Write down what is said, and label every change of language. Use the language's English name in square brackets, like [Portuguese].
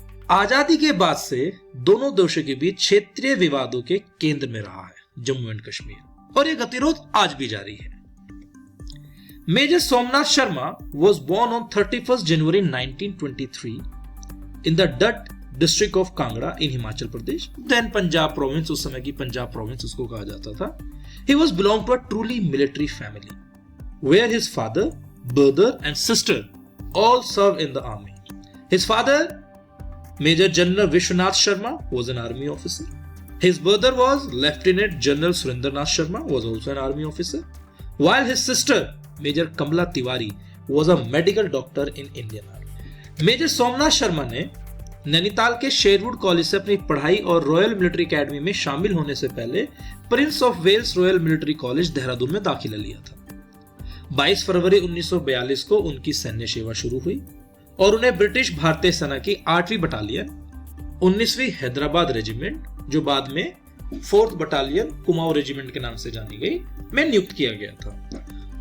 [Hindi] आजादी के बाद से दोनों देशों के बीच क्षेत्रीय विवादों के केंद्र में रहा है जम्मू एंड कश्मीर, और यह गतिरोध आज भी जारी है। [English] major Somnath Sharma was born on 31st January 1923 in the Dutt district of Kangra in Himachal Pradesh, then Punjab province, [Hindi] उस समय की पंजाब प्रोविंस उसको कहा जाता था। [English] He was belonged to a truly military family where his father, brother and sister all served in the army. His father, Major General Vishwanath Sharma, was an army officer. His brother was Lieutenant General Surendranath Sharma, was also an army officer, while his sister Major Kamala Tiwari was a medical doctor in Indian Army. [Hindi] Major Somnath Sharma ने नैनीताल के Sherwood college से अपनी पढ़ाई और royal military academy में शामिल होने से पहले Prince of Wales royal military college Dehradun में दाखिला लिया था। 22 फरवरी 1942 को उनकी सैन्य सेवा शुरू हुई और उन्हें ब्रिटिश भारतीय सेना की 8वीं बटालियन 19वीं हैदराबाद रेजिमेंट, जो बाद में 4th बटालियन कुमाऊं रेजिमेंट के नाम से जानी गई, में नियुक्त किया गया था।